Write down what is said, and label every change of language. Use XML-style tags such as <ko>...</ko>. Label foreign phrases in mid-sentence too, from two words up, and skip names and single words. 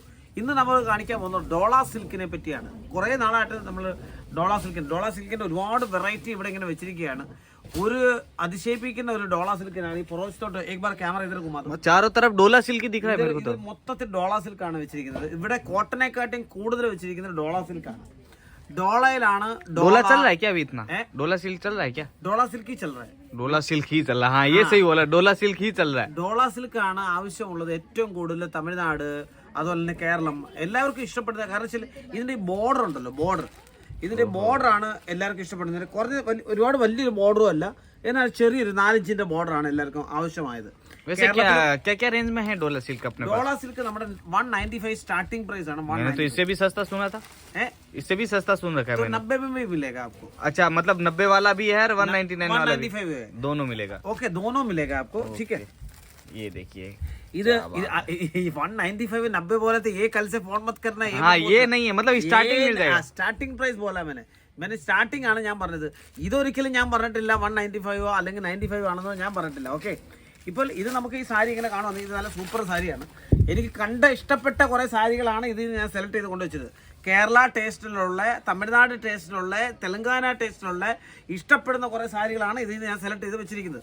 <ml>ഇന്ന് നമ്മൾ കാണിക്കാൻ പോകുന്നത് ഡോള സിൽക്കിനെ പറ്റിയാണ്. കുറേ നാളായിട്ട് നമ്മൾ ഡോള സിൽക്കിൻ്റെ ഒരുപാട് വെറൈറ്റി ഇവിടെ ഇങ്ങനെ വെച്ചിരിക്കുകയാണ്. ഒരു അതിശയിപ്പിക്കുന്ന ഒരു ഡോള സിൽക്കിനാണ് ഈ പുറത്തോട്ട്</ml> <hi>एक बार कैमरा इधर</hi> <ml>മൊത്തത്തിൽ ഡോള സിൽക്കാണ് വെച്ചിരിക്കുന്നത്. ഇവിടെ കോട്ടനെക്കാട്ടും കൂടുതൽ വെച്ചിരിക്കുന്നത് ഡോള സിൽക്കാണ്. डोलाइलाना</ml> <hi>डोला चल रहा है क्या अभी इतना? डोला सिल्क चल रहा है क्या? डोला सिल्क ही चल रहा है. डोला सिल्क ही चल रहा है. हाँ ये सही बोला, डोला सिल्क ही चल रहा है.</hi> <ml>ഡോള സിൽക്ക് ആണ് ആവശ്യമുള്ളത് ഏറ്റവും കൂടുതൽ തമിഴ്നാട് അതുപോലെ തന്നെ കേരളം എല്ലാവർക്കും ഇഷ്ടപ്പെടുന്നത്. കാരണം വെച്ചാൽ ഇതിന്റെ ബോർഡർ ഉണ്ടല്ലോ, ഇതിന്റെ ബോർഡർ ആണ് എല്ലാവർക്കും ഇഷ്ടപ്പെടുന്നത്. കുറഞ്ഞ ഒരുപാട് വലിയൊരു ബോർഡറും അല്ല, എന്നാൽ ചെറിയൊരു 4 ഇഞ്ചിന്റെ ബോർഡർ ആണ് എല്ലാവർക്കും ആവശ്യമായത്.</ml> <hi>वैसे क्या रेंज में है डोला सिल्क अपने पास? डोला सिल्क നമ്മുടെ 195</hi> <en>starting price</en> <hi>है. मैंने तो इससे भी सस्ता सुना था. इससे भी सस्ता सुन रखा है तो मैंने. 90 में भी मिलेगा आपको. अच्छा, मतलब 90 वाला भी है और 199 वाला भी 195 है. दोनों मिलेगा. ओके, दोनों मिलेगा आपको. ठीक है, ये देखिए ഇത് 195 90 बोला तो ये कल से फोन मत करना. हाँ ये नहीं है, मतलब स्टार्टिंग मिल जाएगा.</hi> <en>starting price</en> <hi>बोला मैंने</hi> <ml>സ്റ്റാർട്ടിംഗ് ആണ് ഞാൻ പറഞ്ഞത്. ഇതൊരിക്കലും ഞാൻ പറഞ്ഞിട്ടില്ല 195 അല്ലെങ്കിൽ 95 ആണെന്നോ ഞാൻ പറഞ്ഞിട്ടില്ല. ഓക്കെ, ഇപ്പോൾ ഇത് നമുക്ക് ഈ സാരി ഇങ്ങനെ കാണുമെന്ന്, ഇത് നല്ല സൂപ്പർ സാരിയാണ്. എനിക്ക് ഇഷ്ടപ്പെട്ട കുറേ സാരികളാണ് ഇത് ഞാൻ സെലക്ട് ചെയ്ത് കൊണ്ടുവച്ചത്. കേരള ടേസ്റ്റിലുള്ള, തമിഴ്നാട് ടേസ്റ്റിലുള്ള, തെലങ്കാന ടേസ്റ്റിലുള്ള ഇഷ്ടപ്പെടുന്ന കുറേ സാരികളാണ് ഇതിൽ ഞാൻ സെലക്ട് ചെയ്ത് വെച്ചിരിക്കുന്നത്.</ml>